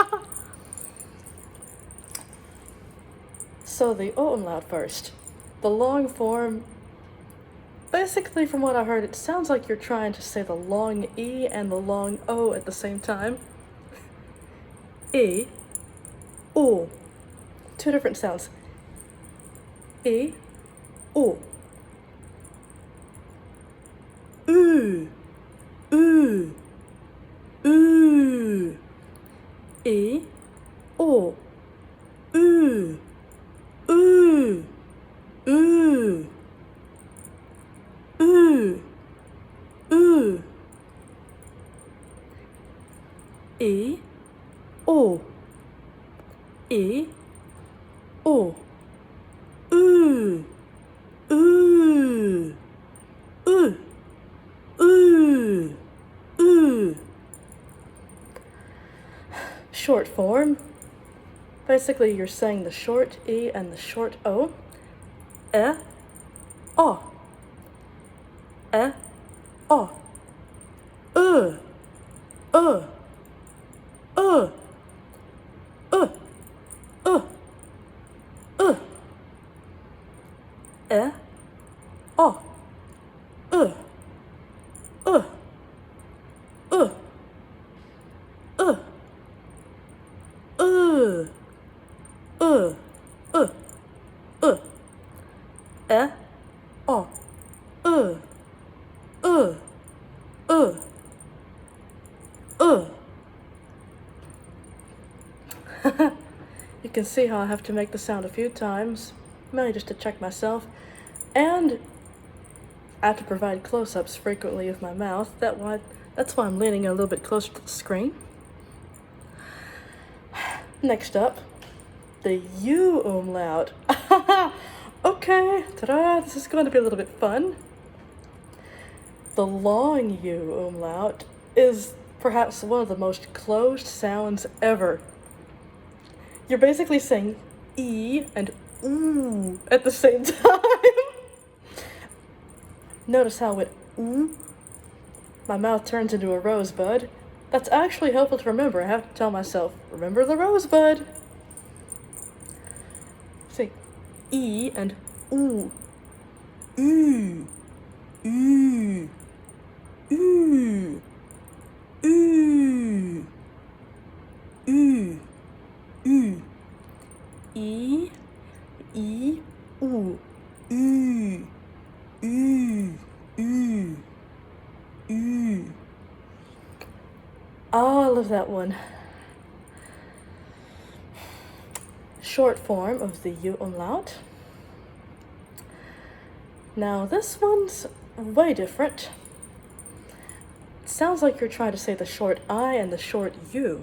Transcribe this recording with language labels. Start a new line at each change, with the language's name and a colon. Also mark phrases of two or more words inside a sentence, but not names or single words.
English: So the O umlaut first. The long form, basically from what I heard, it sounds like you're trying to say the long E and the long O at the same time. E, O. Two different sounds. E, O. Ooh. Ooh, ooh, E, O, ooh, ooh, ooh, ooh, ooh, E, O, E, O, ooh, ooh, ooh, ooh. Ooh. Short form. Basically, you're saying the short E and the short O. E, O. E, O. Uh. Uh. Uh. Uh. Uh. Uh. E, O. Uh. Uh. O, You can see how I have to make the sound a few times, mainly just to check myself, and I have to provide close-ups frequently of my mouth. That's why I'm leaning a little bit closer to the screen. Next up, the U umlaut. Okay, ta-da, this is going to be a little bit fun. The long U umlaut is perhaps one of the most closed sounds ever. You're basically saying E and ooh at the same time. Notice how with ooh, my mouth turns into a rosebud. That's actually helpful to remember. I have to tell myself, remember the rosebud. Say E and ooh. Ooh. Ooh. Ooh. Ooh. Ooh. Ooh. E. E. Ooh. Ooh. Ooh. Ooh. Ooh. Oh, I love that one. Short form of the U umlaut. Now this one's way different. It sounds like you're trying to say the short I and the short U.